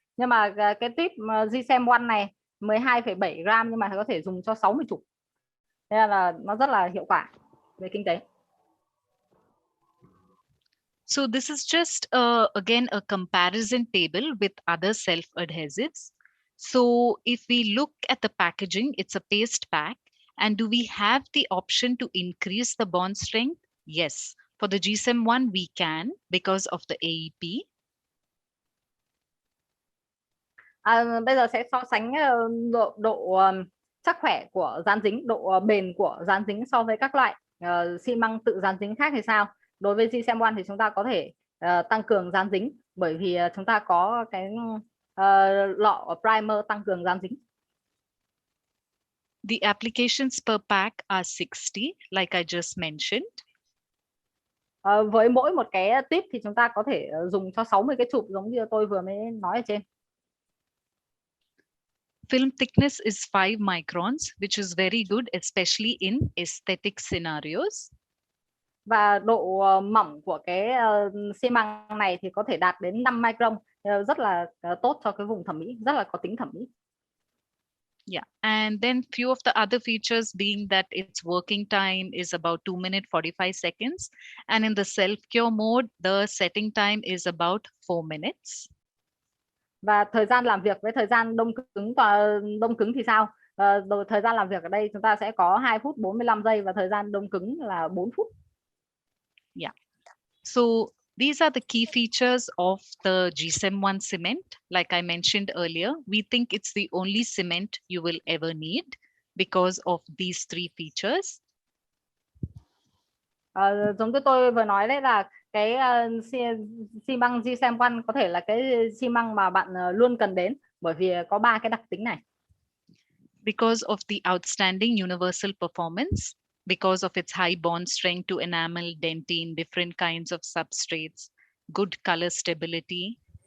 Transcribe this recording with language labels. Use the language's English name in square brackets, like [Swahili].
[Vietnamese] Nhưng mà cái tuyếp GSM1 này 12,7 gram nhưng mà có thể dùng cho 60 chụp. Nên là nó rất là hiệu quả về kinh tế. [English] So this is just again a comparison table with other self-adhesives. So if we look at the packaging, it's a paste pack. And do we have the option to increase the bond strength? Yes. For the GSM1, we can because of the AEP. [Vietnamese] Bây giờ sẽ so sánh độ chắc khỏe của dán dính, độ bền của dán dính so với các loại xi măng tự dán dính khác thì sao? Đối với GSM1 thì chúng ta có thể tăng cường dán dính bởi vì chúng ta có cái lọ primer tăng cường dán dính. [English] The applications per pack are 60, like I just mentioned. [Vietnamese] Với mỗi một cái tip thì chúng ta có thể dùng cho 60 cái chụp giống như tôi vừa mới nói ở trên. [English] Film thickness is 5 microns, which is very good, especially in aesthetic scenarios. [Vietnamese] Và độ mỏng của cái xi măng này thì có thể đạt đến 5 micron, rất là tốt cho cái vùng thẩm mỹ, rất là có tính thẩm mỹ. [English] Yeah, and then few of the other features being that its working time is about 2 minutes 45 seconds, and in the self-cure mode, the setting time is about 4 minutes. [Vietnamese] Và thời gian làm việc với thời gian đông cứng thì sao? Thời gian làm việc ở đây chúng ta sẽ có 2 phút 45 giây và thời gian đông cứng là 4 phút. [English] Yeah. So these are the key features of the GSM1 cement. Like I mentioned earlier, we think it's the only cement you will ever need because of these 3 features. [Vietnamese] Giống như tôi vừa nói đấy là cái xi măng GSM1 có thể là cái xi măng mà bạn luôn cần đến bởi vì có 3 cái đặc tính này. [English] Because of the outstanding universal performance, because of its high bond strength to enamel, dentine, different kinds of substrates, good color stability.